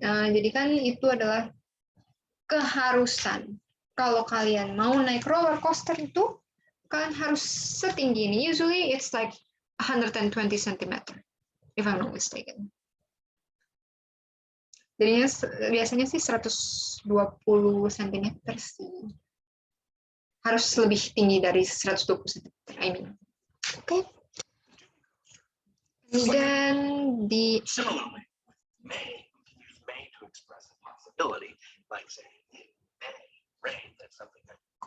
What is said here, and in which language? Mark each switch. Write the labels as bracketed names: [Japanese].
[Indonesian] Jadi kan itu adalah keharusan. Kalau kalian mau naik roller coaster itu, kalian harus setinggi ini. [English] Usually it's like 120 cm, if I'm not mistaken. [Indonesian] Jadinya biasanya sih 120 cm sih. Harus lebih tinggi dari 120 cm, [English] I mean. Okay. And then similarly, with may, we can use may to express a possibility, like saying it may rain. That's something that